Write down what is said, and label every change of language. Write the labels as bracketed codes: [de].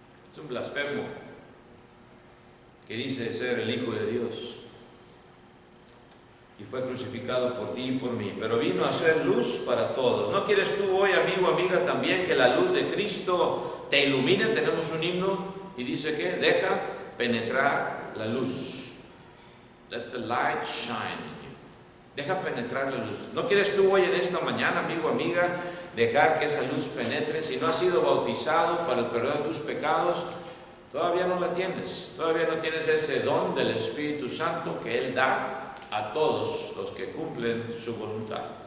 [es] Es un blasfemo que dice ser el Hijo de Dios. Y fue crucificado por ti y por mí, pero vino a ser luz para todos. ¿No quieres tú hoy, amigo, amiga, también que la luz de Cristo te ilumine? Tenemos un himno y dice que deja penetrar la luz. [en] Let the light shine in you. [es] Deja penetrar la luz. ¿No quieres tú hoy en esta mañana, amigo, amiga, dejar que esa luz penetre? Si no has sido bautizado para el perdón de tus pecados, todavía no la tienes. Todavía no tienes ese don del Espíritu Santo que Él da a todos los que cumplen su voluntad.